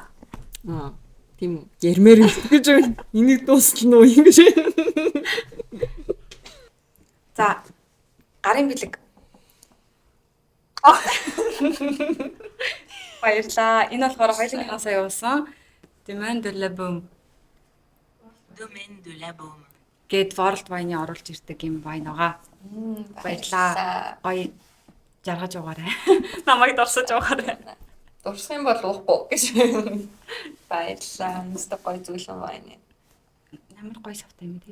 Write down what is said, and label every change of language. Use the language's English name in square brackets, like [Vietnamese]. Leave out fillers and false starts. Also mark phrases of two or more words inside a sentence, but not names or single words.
[Mongolian] Тийм ярмээр гэж энийг дуусгал нь юм гэж. За. Гарын бэлэг. Баярлаа. Энэ болохоор хоёулынхаа сая явуулсан. Domaine de la Boum. Domaine de la Boum. Гэт World Wine-ы оруулж ирдэг юм байна байгаа. Баярлаа. Гоё жаргаж угаарай. Намайг дурсаж явахаарай. Дурсах юм бол уухгүй гэж. Баярлаа. Нэстэ гоё зүйлэн байна. Ямар гоё савтай юм